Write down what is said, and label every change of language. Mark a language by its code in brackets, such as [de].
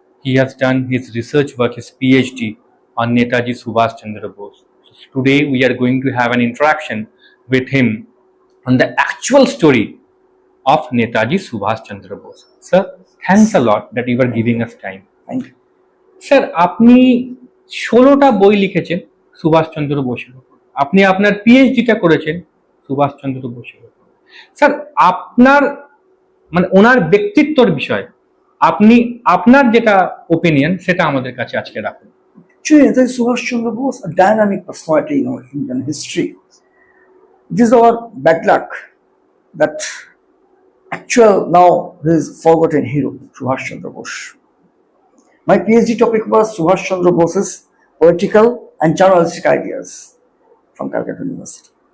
[en] He has done his research work, his PhD on Netaji Subhash Chandra Bose. So today we are going to have an interaction with him on the actual story of Netaji Subhash Chandra Bose. Sir, thanks a lot that you are giving us time. Thank you. [bn] Sir, আপনি 16টা বই লিখেছেন সুভাষচন্দ্র বোসের উপর। আপনি আপনার পিএইচডিটা করেছেন সুভাষচন্দ্র বোসের উপর। স্যার, আপনার মানে ওনার ব্যক্তিত্বর বিষয় আপনি আপনার যেটা ওপিনিয়ন সেটা আমাদের কাছে আজকে রাখুন। [en] Actually, Netaji Subhash Chandra Bose, a dynamic personality in Indian history. It is our bad luck that actual now there is forgotten hero, Subhash Chandra Bose. My PhD topic was Subhash Chandra Bose's political and journalistic ideas from Calcutta University.